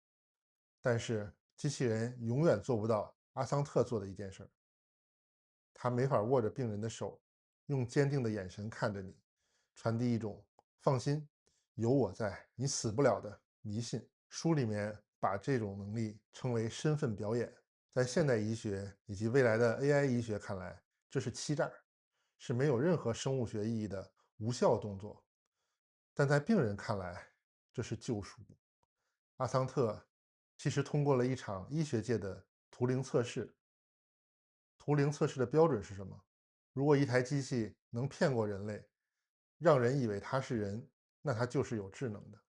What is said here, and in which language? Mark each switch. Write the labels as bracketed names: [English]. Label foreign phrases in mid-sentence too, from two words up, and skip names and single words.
[Chinese] 但是机器人永遠做不到阿桑特做的一件事，它没法握着病人的手，用坚定的眼神看着你，傳递一種放心，有我在，你死不了的迷信。书里面把这种能力称为身份表演。在现代醫學以及未來的 AI 醫學看來，這是欺詐，是沒有任何生物學意義的無效動作。但在病人看來，這是救贖。阿桑特其實通過了一場醫學界的圖靈測試。圖靈測試的標準是什麼？如果一台機器能騙過人類，讓人以為它是人，那它就是有智能的。